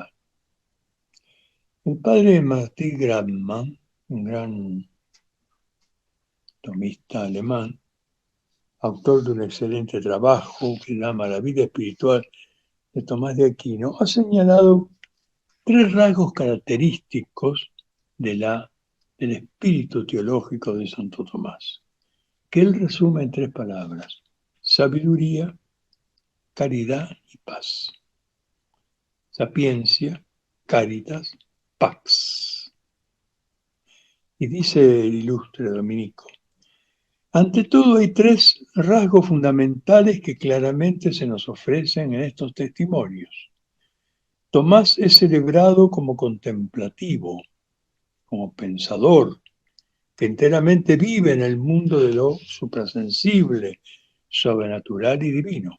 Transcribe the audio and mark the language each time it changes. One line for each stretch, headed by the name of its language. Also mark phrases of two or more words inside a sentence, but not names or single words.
Spanish: El padre Martin Grandmann, un gran tomista alemán, autor de un excelente trabajo que se llama La vida espiritual de Tomás de Aquino, ha señalado 3 rasgos característicos del espíritu teológico de Santo Tomás, que él resume en 3 palabras: sabiduría, caridad y paz.
Latin: Sapiencia, caritas, pax.
Spanish: Y dice el ilustre dominico: ante todo hay 3 rasgos fundamentales que claramente se nos ofrecen en estos testimonios. Tomás es celebrado como contemplativo, como pensador, que enteramente vive en el mundo de lo suprasensible, sobrenatural y divino.